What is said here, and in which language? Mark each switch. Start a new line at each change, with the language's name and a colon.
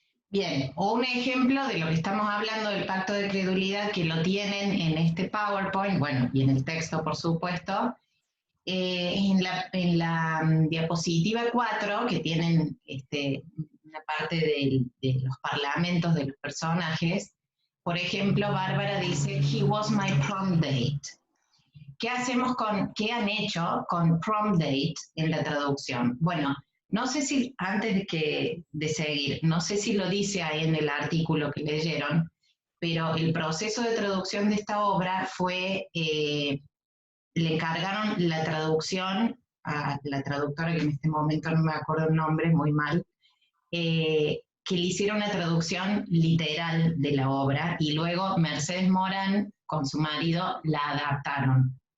Spanish: Bien, o un ejemplo de lo que estamos hablando del pacto de credulidad, que lo tienen en este PowerPoint, bueno, y en el texto, por supuesto, en la diapositiva 4, que tienen una parte de los parlamentos de los personajes. Por ejemplo, Bárbara dice,
English: he was my prom date.
Spanish: ¿Qué han hecho con prom date en la traducción? Bueno, no sé si, antes de seguir, no sé si lo dice ahí en el artículo que leyeron, pero el proceso de traducción de esta obra fue, le encargaron la traducción a la traductora, que en este momento no me acuerdo el nombre, muy mal, que le hiciera una traducción literal de la obra, y luego Mercedes Morán con su marido la adaptaron.